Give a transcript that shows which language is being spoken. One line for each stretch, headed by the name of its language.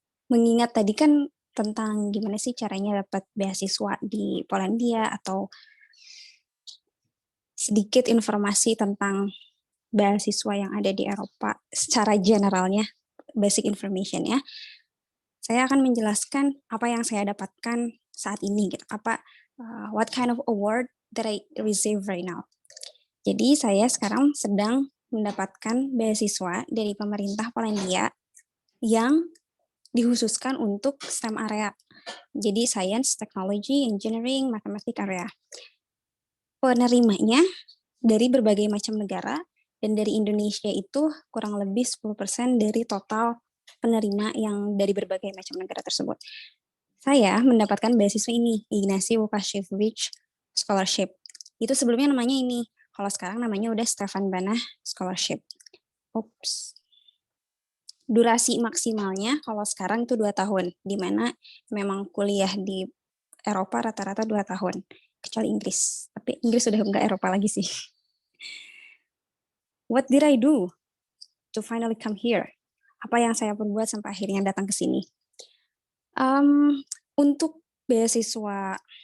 Indonesian: Mengingat tadi kan tentang gimana sih caranya dapat beasiswa di Polandia atau sedikit informasi tentang beasiswa yang ada di Eropa secara generalnya, basic information ya. Saya akan menjelaskan apa yang saya dapatkan saat ini gitu.
English: What kind of award that I receive right now.
Indonesian: Jadi saya sekarang sedang mendapatkan beasiswa dari pemerintah Polandia yang dikhususkan untuk STEM area. Jadi Science, Technology, Engineering, Mathematics area. Penerimanya dari berbagai macam negara, dan dari Indonesia itu kurang lebih 10% dari total penerima yang dari berbagai macam negara tersebut. Saya mendapatkan beasiswa ini, Ignacy Łukasiewicz Scholarship. Itu sebelumnya namanya ini, kalau sekarang namanya udah Stefan Banach Scholarship. Durasi maksimalnya kalau sekarang itu 2 tahun, di mana memang kuliah di Eropa rata-rata 2 tahun, kecuali Inggris. Tapi Inggris sudah enggak Eropa lagi sih.
English: What did I do to finally come here?
Indonesian: Apa yang saya perbuat sampai akhirnya datang ke sini? Untuk beasiswa